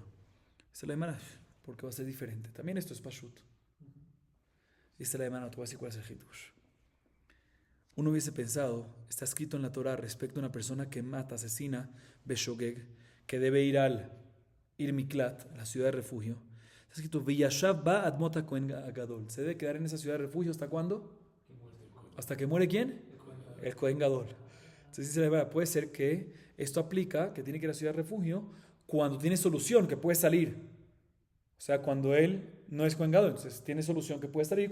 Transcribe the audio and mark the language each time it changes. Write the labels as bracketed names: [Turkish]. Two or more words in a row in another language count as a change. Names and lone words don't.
[Spanish] Dice la Gemara, porque va a ser diferente. También esto es pashut. Dice la Gemara, no te voy a decir cuál es el hidush. Uno hubiese pensado, está escrito en la Torah respecto a una persona que mata, asesina, Beshogeg, que debe ir al Miklat, a la ciudad de refugio. Está escrito, [Hebrew] וישב בה עד מות כהן גדול. [Spanish] Se debe quedar en esa ciudad de refugio, ¿hasta cuándo? ¿Hasta que muere quién? El [Hebrew] Kohen Gadol. [Spanish] Entonces dice la verdad, puede ser que esto aplica, que tiene que ir a la ciudad de refugio, cuando tiene solución, que puede salir. O sea, cuando él no es [Hebrew] Kohen Gadol, [Spanish] entonces tiene solución que puede salir.